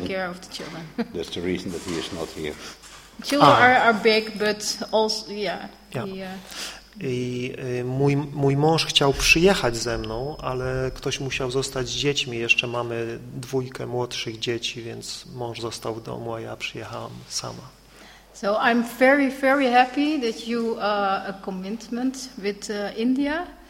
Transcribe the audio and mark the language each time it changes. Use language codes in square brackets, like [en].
[en] Yeah, take care of the children. That's the reason that he is not here. Children are big, but also, yeah. yeah. He, [pl] I mój mąż chciał przyjechać ze mną, ale ktoś musiał zostać z dziećmi. Jeszcze mamy dwójkę młodszych dzieci, więc mąż został w domu, a ja przyjechałam sama. [en] So I'm very, very happy that you are a commitment with India.